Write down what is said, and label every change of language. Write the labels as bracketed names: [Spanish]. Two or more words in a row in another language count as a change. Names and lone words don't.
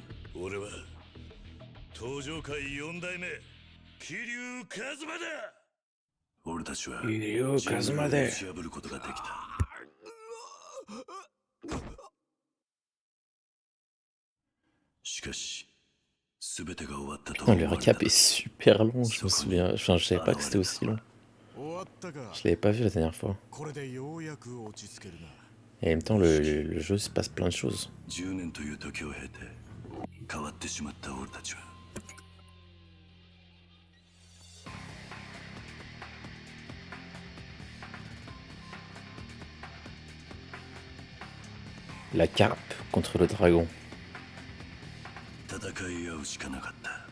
[Japanese] 俺は登場界4代目桐生一馬だ。俺たちは桐生一馬で打ち破ることができた。しかし全てが終わったと [French] Non, [Japanese] 思 [French] le [Japanese] われた。 [French] recap est super long, je me souviens. Enfin, je savais pas que c'était aussi long. [Japanese] 終わったか [French] Je l'avais pas vu la dernière fois. [Japanese] これでようやく落ち着けるな [French] Et en même temps, le jeu se passe plein de choses. [Japanese] 10 年という時を経て変わってしまった俺たちは [French] La carpe contre le dragon. [Japanese] 戦い合うしかなかった。